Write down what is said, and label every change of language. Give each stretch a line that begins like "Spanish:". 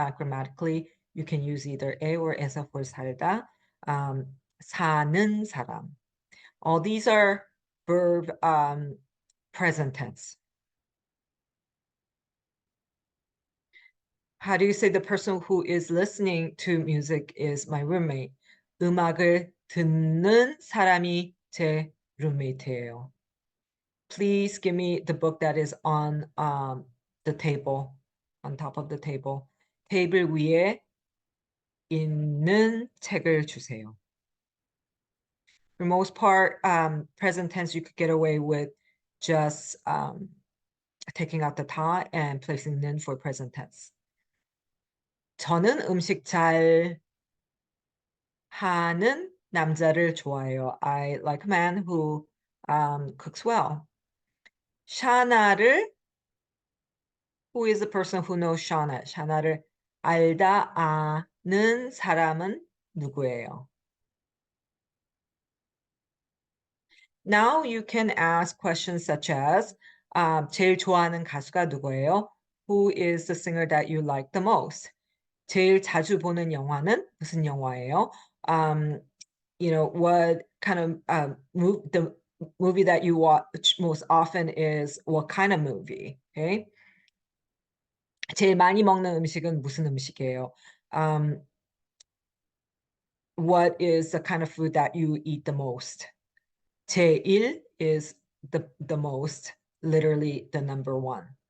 English: Grammatically, you can use either 에 or 에서 for 살다.
Korean: 사는 사람.
English: All these are verb present tense. How do you say the person who is listening to music is my roommate?
Korean: 음악을 듣는 사람이 제 roommate예요.
English: Please give me the book that is on the table, on top of the table.
Korean: 테이블 위에 있는 책을 주세요.
English: For most part, present tense, you could get away with just taking out the 다 and placing 는 for present tense.
Korean: 저는 음식 잘 하는 남자를 좋아해요.
English: I like a man who cooks well. 샤나를, who is the person who knows 샤나?
Korean: 샤나를 알다 아는 사람은 누구예요?
English: Now you can ask questions such as
Korean: 제일 좋아하는 가수가 누구예요?
English: Who is the singer that you like the most?
Korean: 제일 자주 보는 영화는 무슨 영화예요?
English: What kind of the movie that you watch most often is what kind of movie? Okay.
Korean: 제일 많이 먹는 음식은 무슨 음식이에요?
English: What is the kind of food that you eat the most? 제일 is the most, literally the number one.